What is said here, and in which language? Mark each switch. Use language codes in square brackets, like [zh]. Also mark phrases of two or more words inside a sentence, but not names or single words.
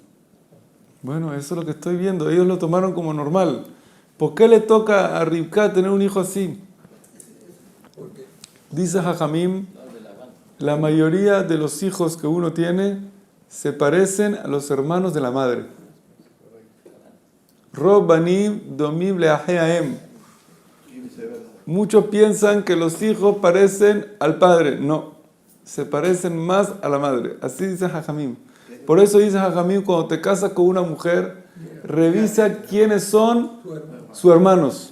[es] Bueno, eso es lo que estoy viendo. Ellos lo tomaron como normal. ¿Por qué le toca a Rivka tener un hijo así? Dice Jajamim, la mayoría de los hijos que uno tiene se parecen a los hermanos de la madre. [he] רוב בנים דומים לאחי האם. [es] Y viceversa. Muchos piensan que los hijos parecen al padre. No, se parecen más a la madre. Así dice Jajamim. Por eso dice Jajamim, cuando te casas con una mujer, revisa quiénes son sus hermanos.